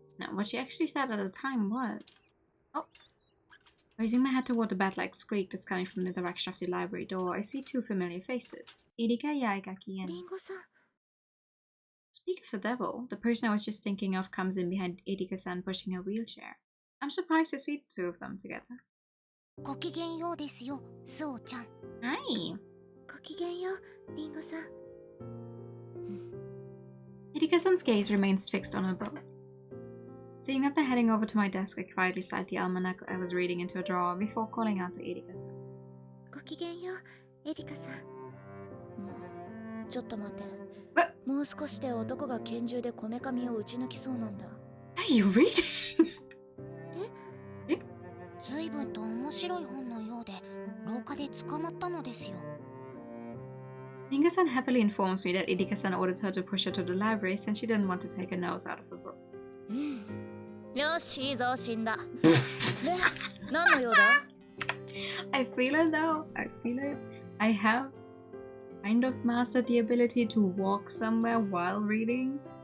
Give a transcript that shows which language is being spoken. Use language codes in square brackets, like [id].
[en] Now, what she actually said at the time was... Oh. Raising my head toward the bat-like squeak that's coming from the direction of the library door, I see 2 familiar faces. Irika Yaigaki and... Ringo-san. Speak of the devil, the person I was just thinking of comes in behind Irika-san pushing a wheelchair. I'm surprised to see the 2 of them together. [ja] ごきげんようですよ、スオちゃん。 [en] Hi. [ja] ごきげんよう、リンゴさん。 [en] Hideka-san's gaze remains fixed on her book. Seeing that they're heading over to my desk, I quietly slide the almanac I was reading into a drawer before calling out to Hideka-san. [ja] ごきげんよう、エリカさん。ちょっと待って。 [en] What? [ja] もう少しで男が拳銃でこめかみを撃ち抜きそうなんだ。 [en] Are you reading? [ja] え？随分と面白い本のようで、廊下で捕まったのですよ。 [en] Inga-san happily informs me that Hideka-san ordered her to push her to the library since she didn't want to take her nose out of her book. [ja] よし、いいぞ、死んだ。で、何の用だ？ [en] I feel it though. I feel it. I have kind of mastered the ability to walk somewhere while reading.